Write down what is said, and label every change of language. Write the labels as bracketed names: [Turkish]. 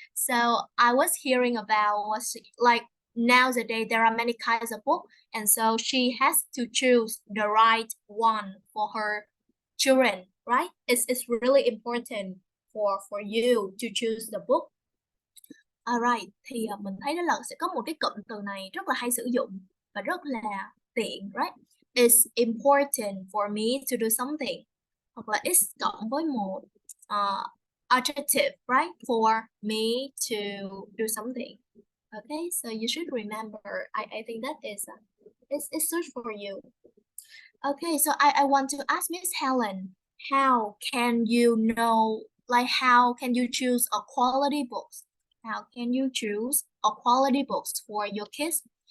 [English] So I was hearing about like nowadays there are many kinds of book, and so she has to choose the right one for her children, right? It's really important for you to choose the book. [Vietnamese] Alright, thì mình thấy đó là sẽ có một cái cụm từ này rất là hay sử dụng và rất là tiện, right? [English] It's important for me to do something, [Vietnamese] hoặc là [English] it's [Vietnamese] cộng với một [English] adjective, right? For me to do something. Okay, so you should remember. I think that is it's such for you. Okay, so I want to ask Miss Helen, how can you know like how can you choose a quality books? How can you choose a quality books for your kids?